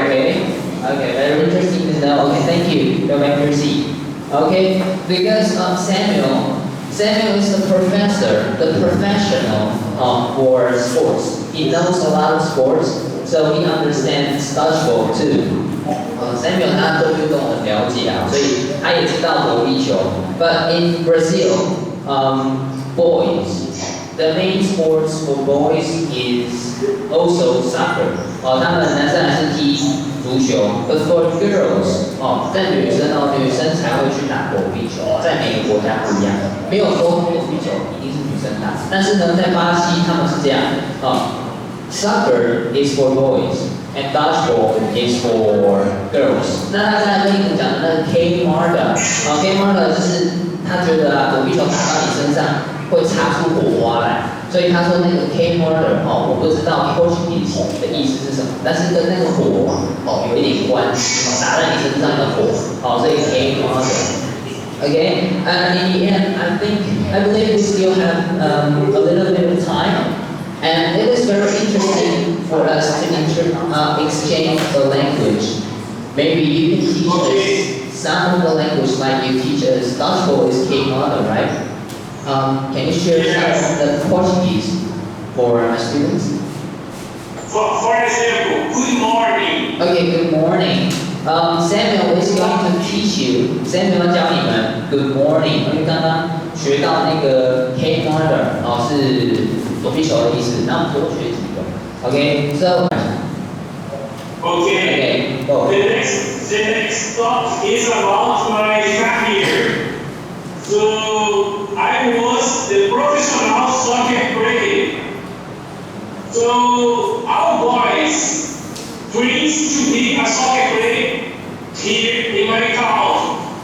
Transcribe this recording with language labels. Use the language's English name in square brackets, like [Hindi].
[English] Okay, very interesting to know. Okay, thank you. Go back to your seat. Okay, because Samuel is the professor, the professional for sports. He knows a lot of sports, so he understands dodgeball too. [Chinese] Samuel 他对运动很了解啊，所以他也知道躲避球。 [English] But in Brazil, boys, the main sports for boys is also soccer. [Chinese] 他们男生还是踢足球。 [English] But for girls, [Chinese] 在女生才会去打躲避球，在每个国家不一样，没有说躲避球一定是女生打。但是呢，在巴西他们是这样， [English] soccer is for boys。And dodgeball is for girls。 [Chinese] 那他在跟你们讲的那个 K-mother，K-mother 就是他觉得躲避球打到你身上会擦出火花来，所以他说那个 K-mother 我不知道 Portuguese 的意思是什么，但是跟那个火有一点关系，打在你身上的火，所以 K-mother。 [English] Okay, and in the end, I believe we still have a little bit of time. And it is very interesting for us to exchange the language. Maybe you can teach us some of the language like you teach us dodgeball is K-mother, right? Can you share some of the Portuguese for our students? For example, good morning. Okay, good morning. Samuel is going to teach you. [Chinese] Samuel 要教你们 [English] good morning， [Chinese] 因为刚刚学到那个 K-mother 是躲避球的意思，那我们多学几个。 [English] Okay, so. Okay. Go. The next talk is about my career. So I was the professional soccer player. So our boys dreams to be a soccer player here in my college.